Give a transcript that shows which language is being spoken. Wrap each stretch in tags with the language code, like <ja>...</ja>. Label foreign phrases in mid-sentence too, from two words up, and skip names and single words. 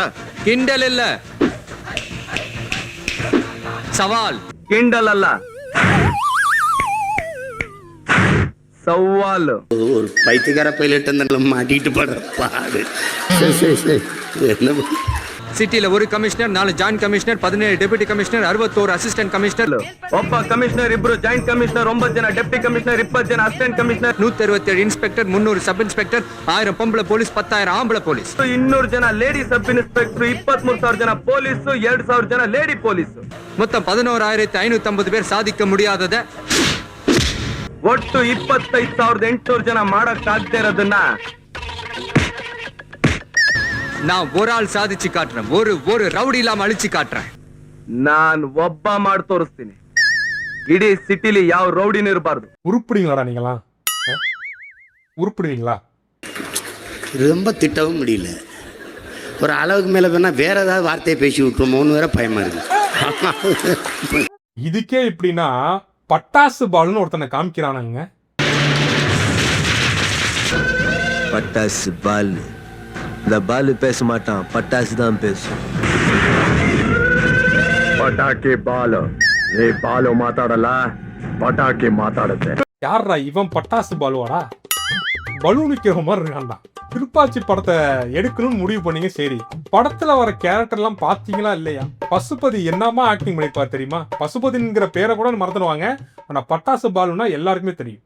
<ta>கிண்டல் இல்ல, சவால். கிண்டல் அல்ல, சவால். ஒரு பைத்தியக்கார பைலட் மாட்டிட்டு படுற பாடு. சரி என்ன சிட்டில ஒரு கமிஷனர், 4 ஜாயிண்ட் கமிஷனர், 17 டெபுட்டி கமிஷனர், 61</ta> <kn>ಅಸಿಸ್ಟೆಂಟ್ ಕಮಿಷನರ್, ಒಬ್ಬ ಕಮಿಷನರ್, 2 ಜಾಯಿಂಟ್ ಕಮಿಷನರ್, 9 ಜನ ಡೆಪ್ಟಿ ಕಮಿಷನರ್, 20 ಜನ ಅಸಿಸ್ಟೆಂಟ್ ಕಮಿಷನರ್, 167 ಇನ್ಸ್ಪೆಕ್ಟರ್, 300 ಸಬ್ ಇನ್ಸ್ಪೆಕ್ಟರ್, 1000 ಪಂಬಳ ಪೊಲೀಸ್, 10,000 ಆಂಬಳ ಪೊಲೀಸ್, 200 ಜನ ಲೇಡಿ ಸಬ್ ಇನ್ಸ್ಪೆಕ್ಟರ್, 23,000 ಜನ ಪೊಲೀಸ್, 2,000 ಜನ ಲೇಡಿ ಪೊಲೀಸ್, ಮೊತ್ತ 11,550</kn> <ta>பேர் சாதிக்க முடியாதத</ta> <kn>ಒಟ್ಟು 25,800 ಜನ ಮಾಡಕ್ಕಾಗದೇ ಇರೋದನ್ನ</kn> <ta>நான் ஒரு ஆள் சாதிச்சு காட்டுறேன், ஒரு ரவுடி இல்லாம அழிச்சு காட்டுறேன்.</ta> <kn>நான் ಒಬ್ಬ ಮಾಡಿ ತೋರಿಸ್ತೀನಿ, ಇಡೀ ಸಿಟಿಲಿ ಯಾವ ರೌಡಿನೂ ಇರಬಾರ್ದು.</kn> <ta>உருப்பிடுவீங்களாடா நீங்களாம்? உருப்பிடுவீங்களா? ரொம்ப திட்டவும் முடியல, ஒரு அளவுக்கு மேல வேணா வேற ஏதாவது வார்த்தையை பேசி விட்டுருமோன்னு வேற பயமா இருக்கு. இதுக்கே இப்படின்னா பட்டாசு பாலுன்னு ஒருத்தனை காமிக்கிறானுங்க. பட்டாசு பால், இந்த பாலு பேச மாட்டான், பட்டாசு தான் பேசும்.</ta> <kn>ಪಟಾಕಿ ಬಾಲು, ಈ ಬಾಲು ಮಾತಾಡಲ್ಲ, ಪಟಾಕಿ ಮಾತಾಡುತ್ತೆ.</kn> <ta>யாரா இவன் பட்டாசு பாலுவாடா? பலூன் விற்கிற மாதிரி இருக்கான்டா. திருப்பாச்சி படத்தை எடுக்கணும்னு முடிவு பண்ணீங்க, சரி. படத்துல வர கேரக்டர் எல்லாம் பாத்தீங்களா இல்லையா? பசுபதி என்னமா ஆக்டிங் பண்ணிருப்பாரு தெரியுமா? பசுபதிங்கிற பேரை கூட மறந்துடுவாங்க, ஆனா பட்டாசு பாலுன்னா எல்லாருக்குமே தெரியும்.</ta>